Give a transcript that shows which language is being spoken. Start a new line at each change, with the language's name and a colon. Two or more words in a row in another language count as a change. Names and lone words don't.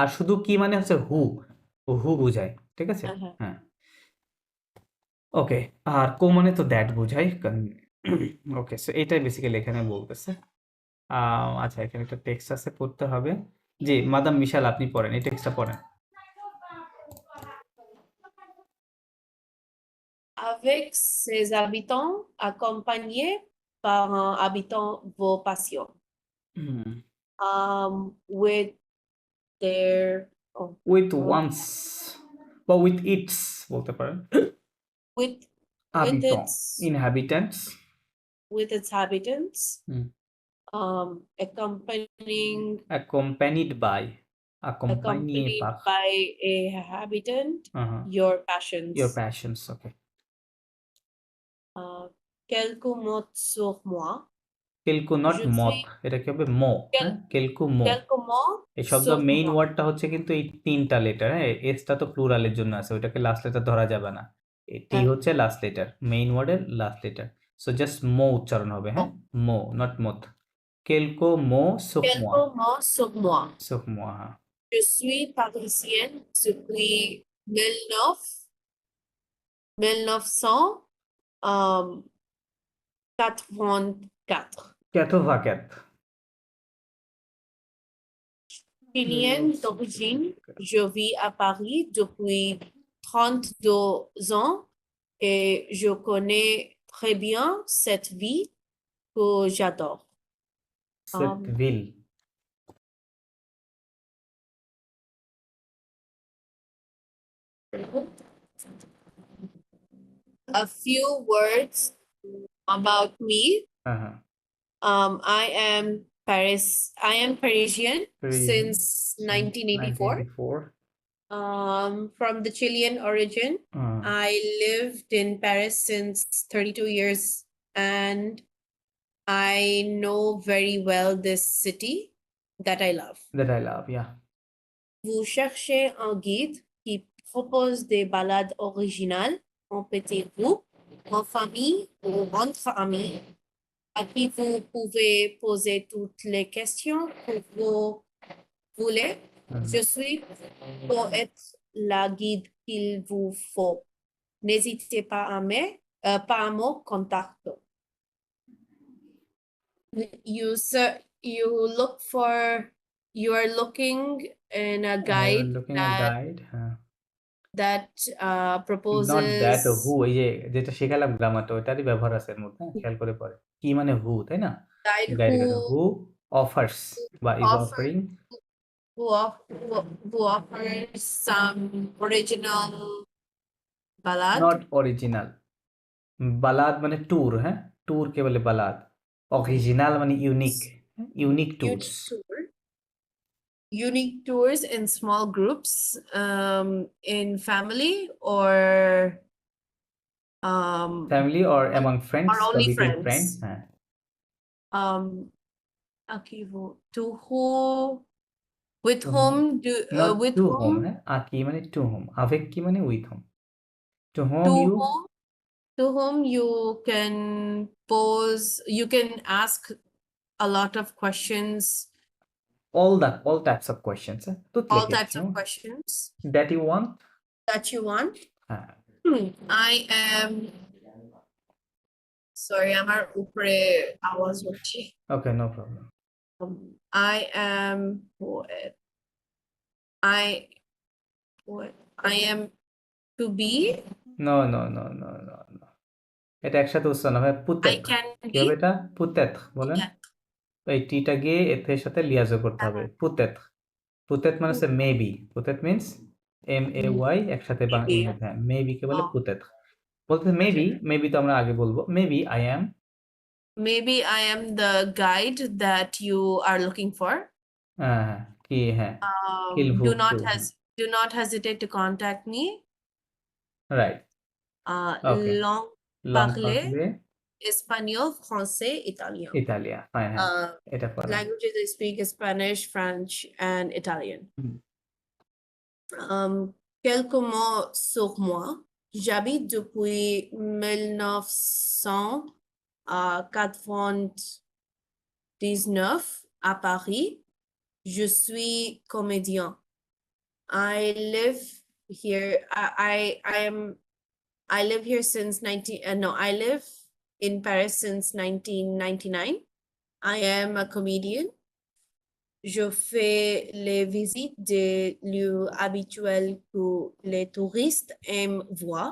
Bangla: আর শুধু কি মানে হচ্ছে হু, হু বোঝায়, ঠিক আছে? হ্যাঁ, হ্যাঁ। হ্যাঁ, ওকে। আর কো মানে তো দ্যাট বোঝায়।
English: okay, so
Bangla: এটাই বেসিক্যালি এখানে বলতেছে। আচ্ছা, এখানে একটা টেক্সট আছে, পড়তে হবে। জি, মাদাম মিশাল আপনি পড়েন, এই টেক্সটটা পড়েন।
French: Avec ses habitants, accompagnés par un habitant vos passions. হুম,
English: With their উইথ oh,
Bangla: ওয়ান্স বা
English: with its
Bangla: বলতে পারেন।
English: with
French: হাবিটন,
English: its ইনহ্যাবিট্যান্টস।
French: habitants, হুম,
English: accompanying accompanied by, accompagné accompanied
French: par,
English: by a habitant, uh-huh, your your passions. passions, okay.
French: Quelques mots sur moi. কেলকু নট Je
Bangla: মত,
French: suis
Bangla: এটা কি হবে? মো, হ্যাঁ,
French: quelques mots. quelques mots
Bangla: এই শব্দ
French: sur
English: মেইন
French: moi.
Bangla: ওয়ার্ডটা হচ্ছে কিন্তু এই 3টা লেটার, হ্যাঁ। এসটা তো প্লুরালের জন্য আছে, ওইটাকে লাস্ট লেটার ধরা যাবে না।
English: টি
Bangla: হ্যাঁ, হচ্ছে
English: last letter, main word's last letter. so just
Bangla: মো উচ্চারণ হবে, হ্যাঁ, মো নট মত।
French: quelques mots sur moi, quelques mots sur moi. sur moi, হ্যাঁ। Je suis parisienne depuis 1984. ক্যাথো ভাক্যাত, Chilienne d'origine, je vis à Paris depuis 32 ans et je connais très bien cette vie que j'adore. Cette ville.
English: A few words about me. Uh-huh. I am Parisian Parisian since 1984. 1984. From the Chilean origin. Uh, I lived in Paris since 32 years and I know very well this city that I love. that I love, yeah.
French: Vous cherchez un guide qui propose des balades originales en petit groupe, en famille ou entre amis, à qui vous pouvez poser toutes les questions que vous voulez. Je suis pour être la guide qu'il vous faut. N'hésitez pas à me contacter.
English: You are looking in a guide Looking at guide. that Not that proposes who,
Bangla: এই যে যেটা শেখালাম গ্রামারটা ওইটারই ব্যবহার আছে এর মধ্যে, খেয়াল করে পরে কি মানে হু, তাই না?
English: guide গাইড who who offers বা ইজ offer অফারিং who offers some original ballad. not original.
Bangla: বালাদ মানে ট্যুর, হ্যাঁ, ট্যুর কে বলে বালাদ। অরিজিনাল মানে
English: unique, unique tours. Unique tours in small groups, in family or family or among friends বা only বিটুইন friends.
Bangla: ফ্রেন্ডস, হ্যাঁ।
English: To who, with To whom নট with to whom, whom,
Bangla: হ্যাঁ, আকি মানে
English: to whom,
French: avec qui
Bangla: মানে
English: with whom. to whom to ইউ whom, you can ask a lot of questions, all types of questions, toutes all les types of questions questions that you want. that you want.
Bangla: হ্যাঁ,
English: I am sorry,
Bangla: আমার উপরে আওয়াজ হচ্ছে।
English: okay, no problem. I am poet. I am to be. no no no no no no,
Bangla: এটা একসাথে উচ্চারণ হবে
English: I
French: পুতেত।
English: can
Bangla: কি
English: be.
Bangla: হবে এটা? পুতেত বলেন।
English: Yeah.
Bangla: এই টিটা গিয়ে এর সাথে লিয়াজো করতে হবে। পুতেত, পুতেত মানে হচ্ছে মেবি। পুতেত
English: means MAY
Bangla: একসাথে
English: Maybe.
Bangla: ইংরেজি, হ্যাঁ, মেবি কে বলে Oh. পুতেত। বলতে মেবি, মেবি তো আমরা আগে বলবো।
English: maybe I am, Maybe I am the guide that you are looking for.
Bangla: হ্যাঁ, কি, হ্যাঁ,
French: qu'il vous faut,
English: Do not hesitate to contact me. right, okay. Long লং
French: parler পাকলে espagnol, français, italien.
Bangla: ইতালিয়া, ফাইন, হ্যাঁ, এটা পড়া।
English: Languages I speak Spanish, French, and Italian.
French: Quelques mots sur moi. J'habite depuis 1999 à Paris. Je suis comédien.
English: I live here. I live here since I live in Paris since 1999. I am a comedian.
French: Je fais les visites des lieux habituels que les touristes aiment voir.